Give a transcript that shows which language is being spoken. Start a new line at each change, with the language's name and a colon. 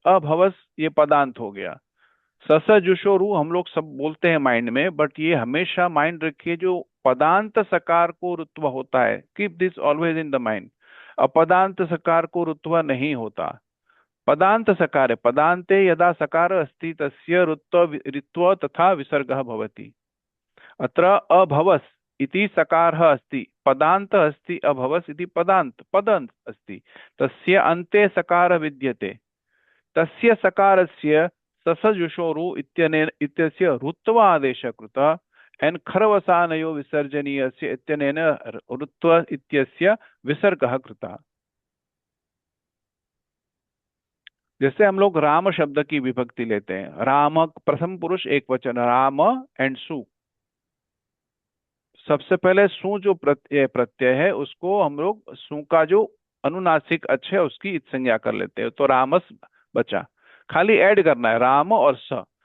Hindi: अभवस ये पदांत हो गया। सस जुशो रू हम लोग सब बोलते हैं माइंड में, बट ये हमेशा माइंड रखिए जो पदांत सकार को रुत्व होता है,
English: Keep this always in the mind.
Hindi: अपदांत सकार को रुत्व नहीं होता, पदांत सकार है।
Sanskrit: पदांते यदा सकार अस्ति तस्य रुत्व तथा विसर्गः भवति। अत्र अभवस् इति सकारः अस्ति, पदांत अस्ति, अभवस् इति पदांत अस्ति, तस्य अन्ते सकार विद्यते, तस्य सकारस्य ससजुषोरु इत्यस्य रुत्व आदेश कृत एन खरवसानयो विसर्जनीयस्य इत्यनेन रुत्व इत्यस्य विसर्गः कृतः।
Hindi: जैसे हम लोग राम शब्द की विभक्ति लेते हैं, राम प्रथम पुरुष एक वचन, राम एंड सु। सबसे पहले सु जो प्रत्यय है उसको हम लोग सु का जो अनुनासिक अच्छ है उसकी संज्ञा कर लेते हैं, तो रामस बचा, खाली ऐड करना है राम और स।